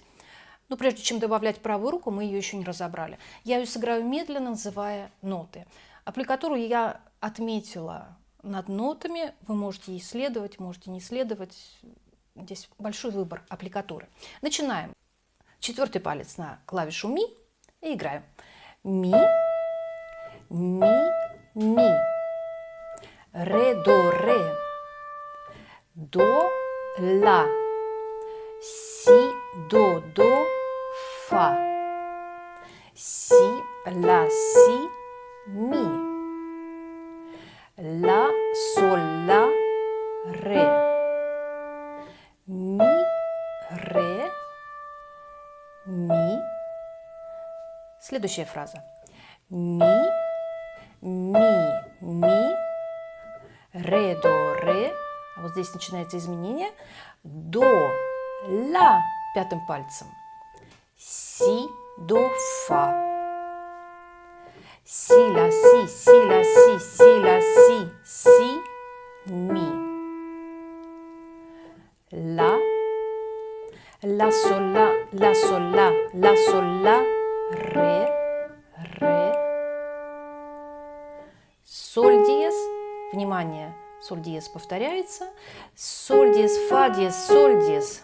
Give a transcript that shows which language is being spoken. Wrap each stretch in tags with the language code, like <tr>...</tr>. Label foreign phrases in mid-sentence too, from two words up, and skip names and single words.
<ru>Но прежде чем добавлять правую руку, мы ее еще не разобрали. Я ее сыграю медленно, называя ноты. Аппликатуру я отметила над нотами. Вы можете ей следовать, можете не следовать. Здесь большой выбор аппликатуры. Начинаем. 4-й палец на клавишу ми и играем. Ми, ми, ми. Ре, до, ре. До, ла. Си, до, фа. Си, ла, си, ми. Ла, соль, ла, ре. Ми, ре, ми. Следующая фраза. Ми, ми, ми. Ре, до, ре. А вот здесь начинается изменение. До, ла 5-м пальцем. Си, до, фа. Си, ла, си, си, ла, си, си, ла, си, си, ми. Ла, соль, ла, соль, ла, соль, ла, ре, ре. Соль диез. Внимание, соль диез повторяется. Соль диез, фа диез, соль диез.</ru>